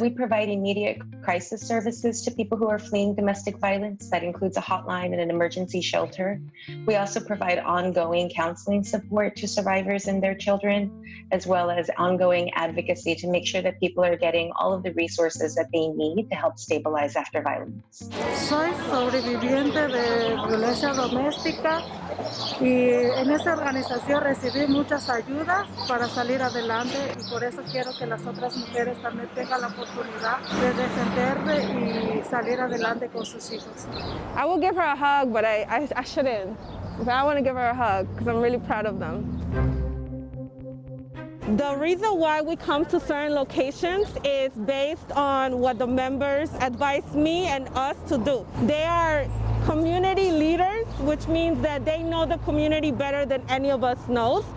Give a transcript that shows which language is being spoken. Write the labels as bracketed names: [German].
[English] We provide immediate crisis services to people who are fleeing domestic violence. That includes a hotline and an emergency shelter. We also provide ongoing counseling support to survivors and their children, as well as ongoing advocacy to make sure that people are getting all of the resources that they need to help stabilize after violence. [Spanish] Soy sobreviviente de violencia doméstica y en esa organización recibí muchas ayudas para salir adelante, y por eso quiero que las otras mujeres también tengan la oportunidad de defenderse y salir adelante con sus hijos. [English] I will give her a hug, but I shouldn't. But I want to give her a hug because I'm really proud of them. The reason why we come to certain locations is based on what the members advise me and us to do. They are community leaders, which means that they know the community better than any of us knows.